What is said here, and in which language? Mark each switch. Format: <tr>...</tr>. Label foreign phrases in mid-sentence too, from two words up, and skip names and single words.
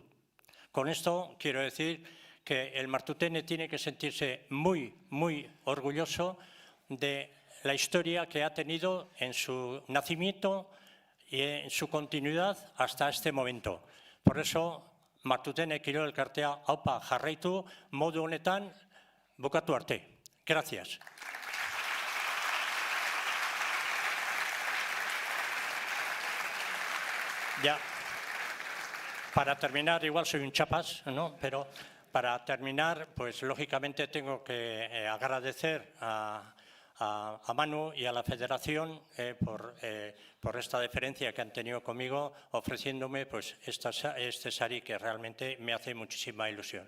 <es>Con esto quiero decir que el Martutene tiene que sentirse muy, muy orgulloso de la historia que ha tenido en su nacimiento y en su continuidad hasta este momento. Por eso,</es> <eu>Martutene Kirol Elkartea aupa jarraitu modu honetan bukatu arte.</eu> <es>Gracias. Ya, para terminar, igual soy un chapas, ¿no? Pero para terminar, pues lógicamente tengo que agradecer a Manu y a la Federación por esta deferencia que han tenido conmigo, ofreciéndome pues este sari que realmente me hace muchísima ilusión.</es>